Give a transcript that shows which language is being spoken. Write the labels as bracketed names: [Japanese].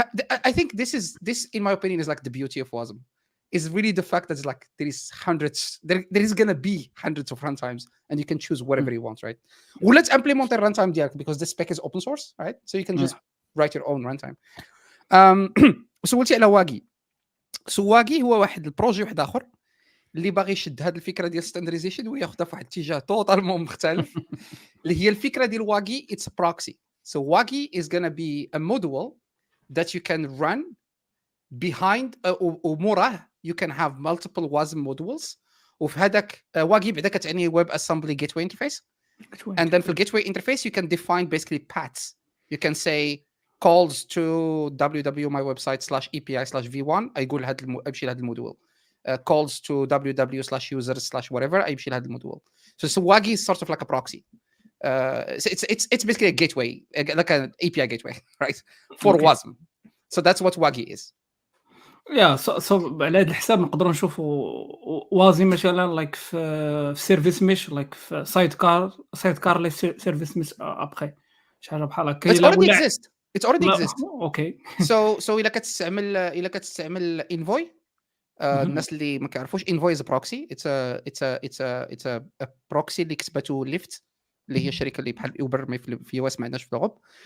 [English] I think this in my opinion is like the beauty of WASM is really the fact that it's like there is hundreds, there is gonna be hundreds of runtimes and you can choose whatever you want, right? Well, let's implement the runtime [Arabic] ديالك [English] because the spec is open source, right? So you can just write your own runtime. [Arabic] سولتي على واقي. واقي هو واحد البروجي واحد اخر اللي باغي يشد هذه الفكره ديال ستاندرديزيشن وياخذها في واحد الاتجاه توتالمون مختلف اللي هي الفكره ديال واقي. [English] It's a proxy. So [Arabic] واقي [English] is gonna be a module that you can run behind [Arabic] وموراه [English] you can have multiple WASM modules. [Arabic] وفي هذاك واقي بعدا كتعني WebAssembly gateway interface. [English] And then [Arabic] في [English] gateway interface you can define basically paths. You can say calls to www.mywebsite/epi/v1 [Arabic] يقول امشي لهذا المودول. [English] Calls to www/users/whatever [Arabic] يمشي لهذا المودول. [English] So WAGI is sort of like a proxy. It's basically a gateway, like an API gateway, right? For WASM. So that's what WAGI is. [Arabic] So على هذا الحساب نقدروا نشوفوا وازي مثلا [English] like في service ميش like [Arabic] في سايد كار لي سيرفيس ميش ابخي شي حاجه بحال هكا. [English] It already exists. it already exists. [Arabic] اوكي so الا كتستعمل انفوي الناس اللي ما كيعرفوش انفوي از بروكسي it's a proxy اللي كتبته ليفت اللي هي شركه اللي بحال اوبر في يو اس ما عندناش في الاوروب.